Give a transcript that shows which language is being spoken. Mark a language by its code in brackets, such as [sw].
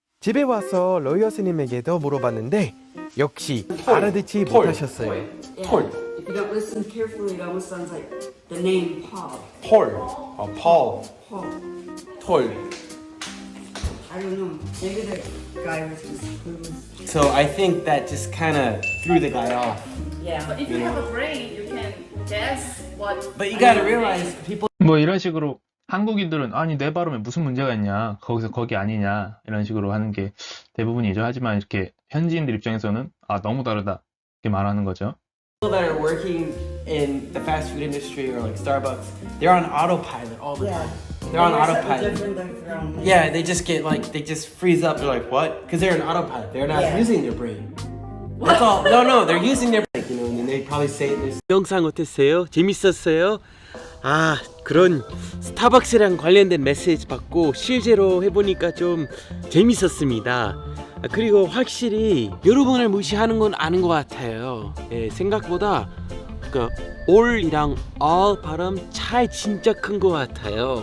[ko] 집에 와서 러이어 스님에게도 물어봤는데 역시 알아듣지 못하셨어요. [en] Paul. If you don't listen carefully, it almost sounds like the name Paul. Paul. Paul. Paul. Paul. I don't know. Maybe the guy was just clueless. So I think that just kind of threw the guy off. Yeah. If you have a brain, you can guess what. But you gotta realize people [ko] 이런 식으로 한국인들은 아니 내 발음에 무슨 문제가 있냐 거기서 거기 아니냐 이런 식으로 하는 게 대부분이죠. 하지만 이렇게 현지인들 입장에서는 너무 다르다 이렇게 말하는 거죠. [en] that are working in the fast food industry or like Starbucks, they're on autopilot all the time. They're on autopilot. Yeah, they just get like they just freeze up. They're like, what? Because they're on autopilot. They're not using their brain. That's all. No, they're using their brain. You know, and they probably say this. [ko] 영상 어땠어요? 재밌었어요? 그런 스타벅스랑 관련된 메시지 받고 실제로 해보니까 좀 재밌었습니다. 그리고 확실히 여러분을 무시하는 건 아닌 것 같아요. 생각보다 all이랑 all 발음 차이 진짜 큰 것 같아요.